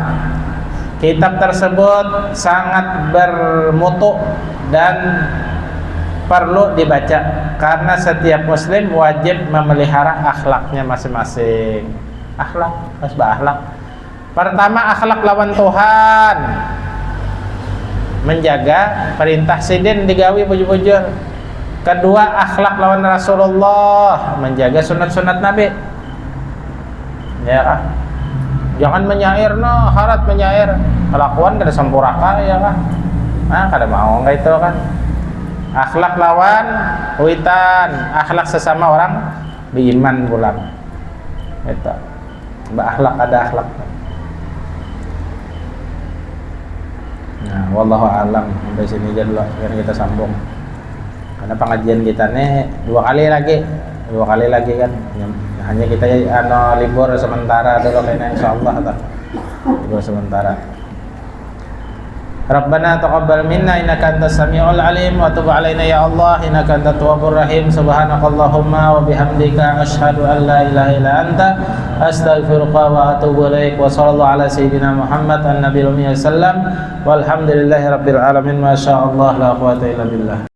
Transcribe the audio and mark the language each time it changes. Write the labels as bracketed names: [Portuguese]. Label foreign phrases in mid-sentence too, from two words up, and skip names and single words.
[Indonesian] Kitab tersebut sangat bermutu dan perlu dibaca karena setiap muslim wajib memelihara akhlaknya masing-masing. Akhlak, harus berakhlak. Pertama, [Banjar] akhlak lawan Tuhan, menjaga perintah sidin digawi bujur-bujur. Kedua, akhlak lawan Rasulullah, menjaga sunat-sunat Nabi. [Indonesian] Ya kan? Jangan menyair, no, harat menyair. [Banjar] Kelakuan kada sampuraka, ya kan? Nah, kada mau enggak itu kan? Akhlak lawan witan, akhlak sesama orang beriman pulang. [Indonesian] Itu. Berakhlak, ada akhlak. Nah, [Arabic] والله أعلم. [Indonesian] Sampai sini aja dulu, biar kita sambung. Karena pengajian kita nih dua kali lagi kan. Hanya kita libur sementara dulu kayaknya, insyaallah libur sementara. [Arabic] ربنا تقبل منا إنك أنت السميع العليم وتب علينا يا الله إنك أنت التواب الرحيم. سبحانك اللهم وبحمدك أشهد أن لا إله إلا أنت أستغفرك وأتوب إليك. وصلى الله على سيدنا محمد النبي الأمي سلم والحمد لله رب العالمين. ما شاء الله لا قوة إلا بالله.